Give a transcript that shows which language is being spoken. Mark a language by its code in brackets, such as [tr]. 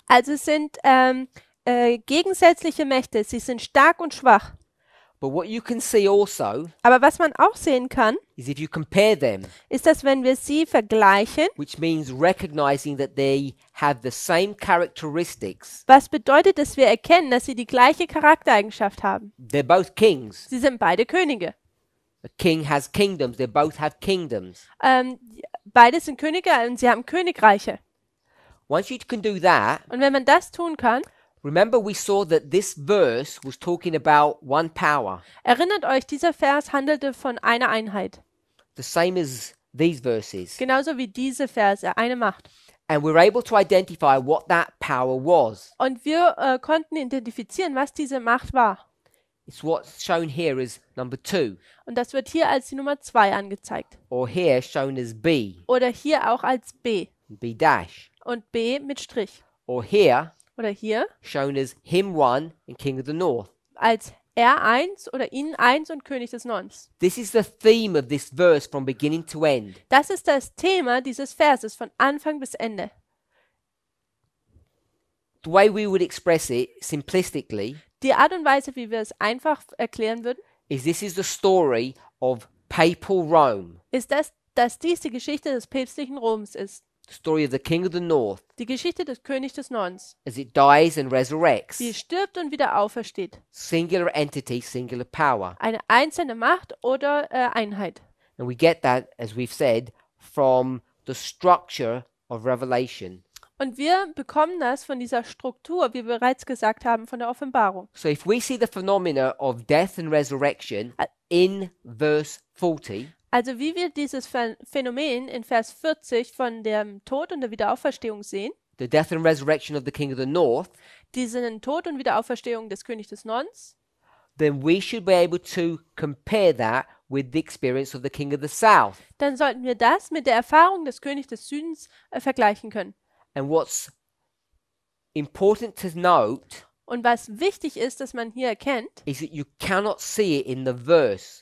[de] Also es sind gegensätzliche Mächte. Sie sind stark und schwach. [en] But what you can see also [de] Aber was man auch sehen kann, [en] is if you compare them, [de] ist, dass wenn wir sie vergleichen, [en] which means recognizing that they have the same characteristics. [de] was bedeutet, dass wir erkennen, dass sie die gleiche Charaktereigenschaft haben. [en] They're both kings. [de] Sie sind beide Könige. [en] A king has kingdoms, they both have kingdoms. [de] Beide sind Könige und sie haben Königreiche. [en] Once you can do that, [de] Und wenn man das tun kann, [en] remember we saw that this verse was talking about one power, [de] erinnert euch, dieser Vers handelte von einer Einheit. [en] the same as these verses. [de] Genauso wie diese Verse, eine Macht. [en] And we're able to identify what that power was. [de] Und wir konnten identifizieren, was diese Macht war. [en] It's what's shown here as number 2, [de] Und das wird hier als die Nummer 2 angezeigt. [en] or here shown as B, [de] Oder hier auch als B. [en] B dash, [de] Und B mit Strich. [en] or here [de] Oder hier [en] shown as him 1 and king of the north. [de] als R1 oder ihnen 1 und König des Nordens. [en] This is the theme of this verse from beginning to end. [de] Das ist das Thema dieses Verses von Anfang bis Ende. [en] The way we would express it simplistically [de] Die Art und Weise, wie wir es einfach erklären würden, [en] is this is the story of papal Rome, [de] ist, dass dies die Geschichte des päpstlichen Roms ist. [en] the story of the king of the north [de] Die Geschichte des Königs des Nordens, [en] as it dies and resurrects. [de] wie stirbt und wieder aufersteht. [en] Singular entity, singular power. [de] Eine einzelne Macht oder Einheit. [en] And we get that, as we've said, from the structure of Revelation. [de] Und wir bekommen das von dieser Struktur, wie wir bereits gesagt haben, von der Offenbarung. [en] So if we see the phenomena of death and resurrection in verse 40, [de] Also wie wir dieses Phänomen in Vers 40 von dem Tod und der Wiederauferstehung sehen, [en] the death and resurrection of the king of the north, [de] diesen Tod und Wiederauferstehung des Königs des Nordens, [en] then we should be able to compare that with the experience of the king of the south. [de] dann sollten wir das mit der Erfahrung des Königs des Südens vergleichen können. [en] And what's important to note [de] Und was wichtig ist, dass man hier erkennt, [en] is that you cannot see it in the verse,